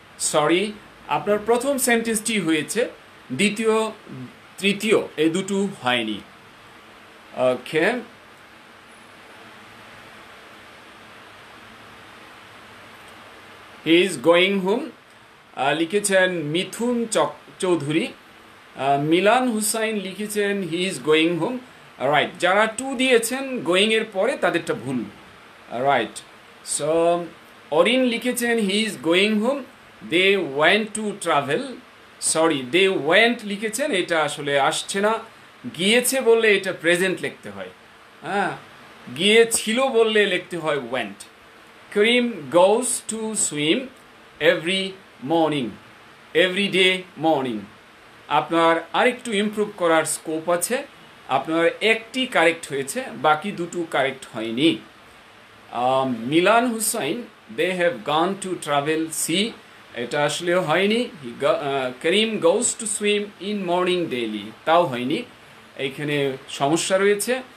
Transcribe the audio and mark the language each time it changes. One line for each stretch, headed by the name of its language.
Bangla: Sorry, আপনার প্রথম সেন্টেন্সটি হয়েছে, দ্বিতীয় তৃতীয় এই দুটো হয়নি.
English: okay, he is going home
Bangla: লিখেছেন
English: Mithun Chowdhury. Milan Hussain
Bangla: লিখেছেন
English: he is going home.
Bangla: Right, যারা টু দিয়েছেন গোয়িং এর পরে তাদেরটা ভুল. রাইট, সো অরিন লিখেছেন
English: he is going home. they went to travel.
Bangla: Sorry,
English: they went
Bangla: লিখেছেন, এটা আসলে আসছে না. গিয়েছে বললে এটা প্রেজেন্ট লিখতে হয়, হ্যাঁ, গিয়েছিল বললে লিখতে হয় went.
English: Karim goes to swim every morning, every day morning.
Bangla: আপনার আরেকটু ইমপ্রুভ করার স্কোপ আছে. আপনার একটি কারেক্ট হয়েছে, বাকি দুটো কারেক্ট হয়নি.
English: Milan Hussain they have gone to travel see,
Bangla: এটা আসলে হয়নি.
English: Karim goes to swim in morning daily,
Bangla: তাও হয়নি, এইখানে সমস্যা রয়েছে.